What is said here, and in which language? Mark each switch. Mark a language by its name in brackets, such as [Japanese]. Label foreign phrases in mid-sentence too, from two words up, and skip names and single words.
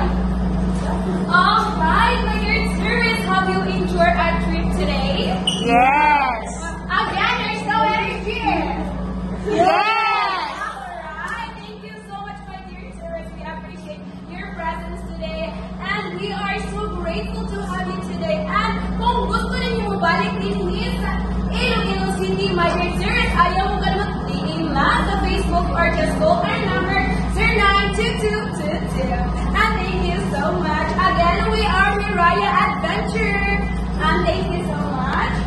[English] Alright, my dear tourists, have you enjoyed our trip today? Yes. Again, there's no energy. Yes. Alright, thank you so much, my dear tourists. We appreciate your presence today. And we are so grateful to have you today. [Hiligaynon] And kung gusto ninyo mabalik din sa Iloilo City, [English] my dear tourists, [Hiligaynon] ayaw mo ka mag-DM na sa Facebook [English] or just call our number [Hiligaynon] 092222. [English] And thank you so much. Again, we are Miraya Adventure. And thank you so much.